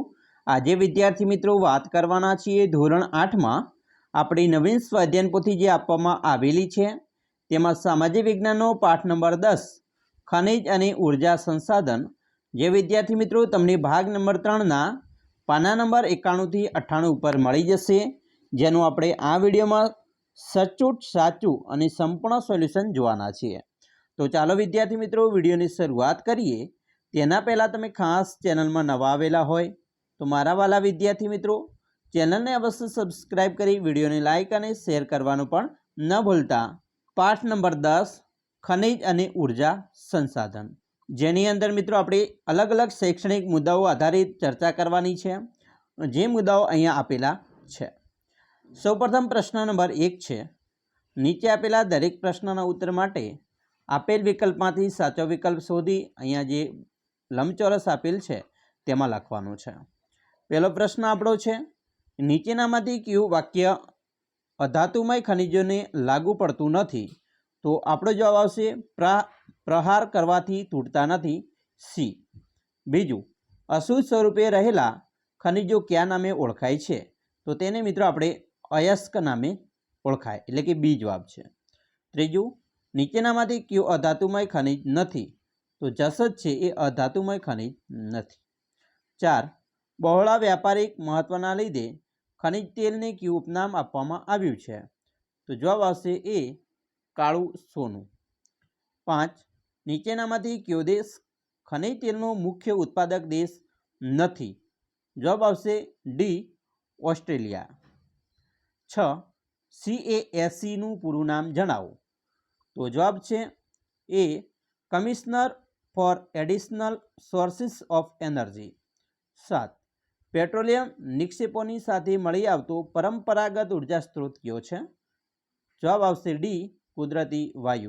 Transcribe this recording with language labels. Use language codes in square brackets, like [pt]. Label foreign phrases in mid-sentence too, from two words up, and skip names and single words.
[gu] આજે વિદ્યાર્થી મિત્રો વાત કરવાના છીએ ધોરણ 8માં આપણી નવીન સ્વાધ્યાયન પોથી જે આપવામાં આવેલી છે તેમાં સામાજિક વિજ્ઞાનનો પાઠ નંબર 10 ખનિજ અને ઉર્જા સંસાધન જે વિદ્યાર્થી મિત્રો તમને ભાગ નંબર 3ના પાના નંબર 91 થી 98 ઉપર મળી જશે, જેનું આપણે આ વિડીયોમાં સચોટ સાચું અને સંપૂર્ણ સોલ્યુશન જોવાના છીએ। [hi] तो चलो विद्यार्थी मित्रों वीडियो की शुरुआत करिए। [gu] તેના પહેલા તમે ખાસ ચેનલ મેં નવા આવેલા હોય તો મારા વાલા વિદ્યાર્થી મિત્રો ચેનલ ને અવશ્ય સબ્સ્ક્રાઇબ કરી વીડિયો ને લાઇક ઔર શેર કરવાનું પણ ન ભૂલતા। પાઠ નંબર 10 ખનિજ ઔર ઊર્જા સંસાધન જેની અંદર મિત્રો આપણે અલગ અલગ શૈક્ષણિક મુદ્દાઓ આધારિત ચર્ચા કરવાની છે। જે મુદ્દાઓ અહીંયા આપેલા છે। સૌપ્રથમ પ્રશ્ન નંબર 1 છે, નીચે આપેલા દરેક પ્રશ્નના ઉત્તર માટે આપેલ વિકલ્પમાંથી સાચો વિકલ્પ શોધી અહીંયા જે લંબચોરસ આપેલ છે તેમાં લખવાનું છે। પહેલો પ્રશ્ન આપણો છે, નીચેનામાંથી કયું વાક્ય અધાતુમય ખનિજોને લાગુ પડતું નથી? તો આપણો જવાબ આવશે પ્રહાર કરવાથી તૂટતા નથી, સી। બીજું, અશુદ્ધ સ્વરૂપે રહેલા ખનિજો કયા નામે ઓળખાય છે? તો તેને મિત્રો આપણે અયસ્ક નામે ઓળખાય એટલે કે બી જવાબ છે। ત્રીજું, નીચેનામાંથી કયું અધાતુમય ખનિજ નથી? તો જસત છે એ અધાતુમય ખનિજ નથી। 4, બહોળા વ્યાપારિક મહત્વના લીધે ખનિજ તેલને કયું ઉપનામ આપવામાં આવ્યું છે? તો જવાબ આવશે એ કાળું સોનું। 5, નીચેનામાંથી કયો દેશ ખનિજ તેલનો મુખ્ય ઉત્પાદક દેશ નથી? જવાબ આવશે ડી ઑસ્ટ્રેલિયા। 6, CASE નું પૂરું નામ જણાવો? [hi] तो जवाब है [en] A Commissioner for Additional Sources of Energy. [gu] 7, પેટ્રોલિયમ નિક્ષેપોની સાથે મળી આવતો પરંપરાગત ઊર્જા સ્ત્રોત કયો છે? જવાબ આવશે ડી કુદરતી વાયુ।